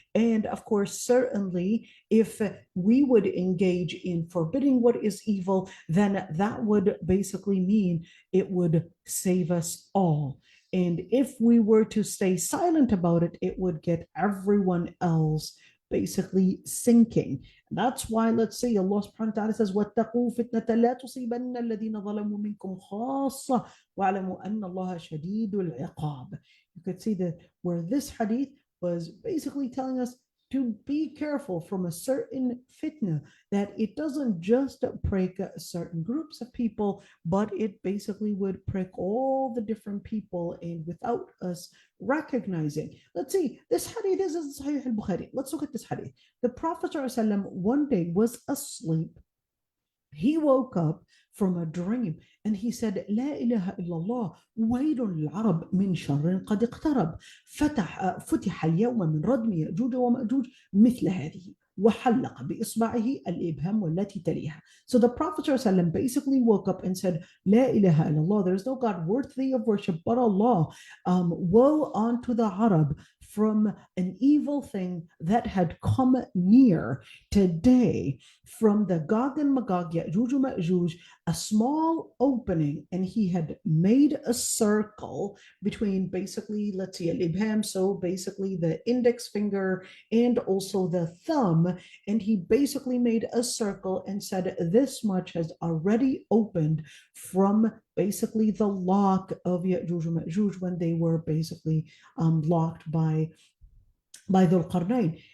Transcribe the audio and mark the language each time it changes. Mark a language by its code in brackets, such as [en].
[en] And of course, certainly, if we would engage in forbidding what is evil, then that would basically mean it would save us all. And if we were to stay silent about it, it would get everyone else basically sinking. That's why, let's say, Allah subhanahu wa ta'ala says, [ar] وَاتَّقُوا فِتْنَةً لَا تُصِيبَنَّ الَّذِينَ ظَلَمُوا مِنْكُمْ خَاصَّةً وَاعْلَمُوا أَنَّ اللَّهَ شَدِيدُ الْعِقَابِ. [en] You could see that where this hadith was basically telling us to be careful from a certain fitna, that it doesn't just prick certain groups of people, but it basically would prick all the different people, and without us recognizing. Let's see, this hadith is in Sahih al-Bukhari. Let's look at this hadith. The Prophet ﷺ one day was asleep. He woke up from a dream and he said, [ar] لا إله إلا الله ويل العرب من شر قد اقترب فتح اليوم من ردم يأجوج ومأجوج مثل هذه وحلق بإصبعه الإبهام والتي تليها. [en] So the Prophet ﷺ basically woke up and said, [ar] لا إله إلا الله, [en] there is no God worthy of worship but Allah. Woe unto the Arab from an evil thing that had come near. Today, from the Gog and Magog, Ya'juj and Ma'juj, a small opening, and he had made a circle between basically, let's see, al-ibham, so basically the index finger and also the thumb, and he basically made a circle and said, this much has already opened from basically the lock of Ya'juj and Ma'juj when they were basically locked by Dhul Qarnayn.